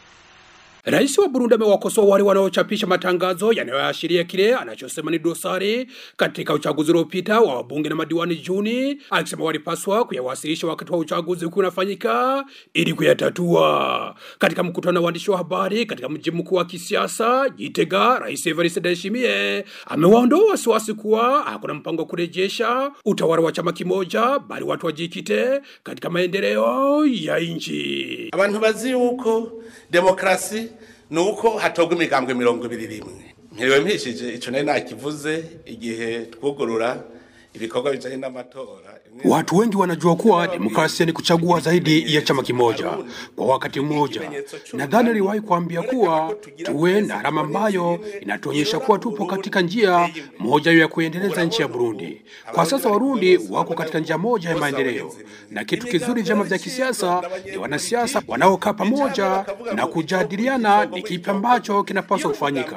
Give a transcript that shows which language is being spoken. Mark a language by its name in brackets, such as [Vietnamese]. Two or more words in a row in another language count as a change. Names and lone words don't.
[Swahili] Rais wa Burundi amewakosoa wale wanaochapisha matangazo yanayoashiria kile anachosema ni dosari katika uchaguzi uliopita wa wabunge na madiwani Juni, akisema walipaswa kuyawasilisha wakati wa uchaguzi kunafanyika ili kuyatatua. Katika mkutano wa waandishi wa habari katika mji mkuu wa kisiasa Gitega, Rais Evariste Ndayishimiye amewaondoa wasiwasi kuwa hakuna mpango kurejesha utawala wa chama kimoja, bali watu wajikite katika maendeleo ya nchi. [Rundi] Abantu bazi uko demokrasi nuko hatogwa imigambwe 21. Mperewe mpishije ico nari nakivuze igihe twugurura ibikorwa bijanye n'amatora. [Swahili] Watu wengi wanajua kuwa demokrasia ni kuchagua zaidi ya chama kimoja kwa wakati mmoja. Nadhani niliwahi kuambia kuwa tuwe na alama ambayo inatuonyesha kuwa tupo katika njia moja ya kuendeleza nchi ya Burundi. Kwa sasa Warundi wako katika njia moja ya maendeleo, na kitu kizuri vyama vya kisiasa ni wanasiasa wanaokaa pamoja na kujadiliana ni kipi ambacho kinapaswa kufanyika.